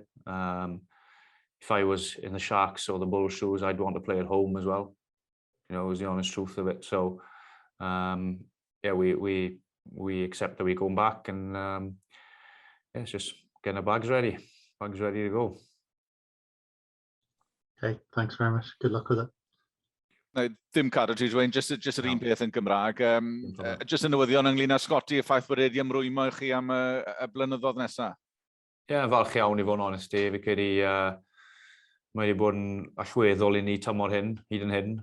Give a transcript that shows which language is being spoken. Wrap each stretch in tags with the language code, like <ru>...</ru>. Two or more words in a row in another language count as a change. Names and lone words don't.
<en>If I was in the Sharks or the Bulls shoes, I'd want to play at home as well. Is the honest truth of it. So yeah, we accept that we're going back, and yeah, it's just getting the bags ready to go. Okay, thanks very much. Good luck with it.</en> <cy>Dim cadw ti, Dwayne, just yr un peth yn Gymraeg. Just yn newyddion ynglyn â Scotty, y ffaith bod wedi ymrwymo i chi am y blynyddoedd nesaf? Ie, falch iawn i fod yn honest i. Fi credu mae wedi bod yn allweddol i ni tymor hyn, hyd yn hyn.</cy>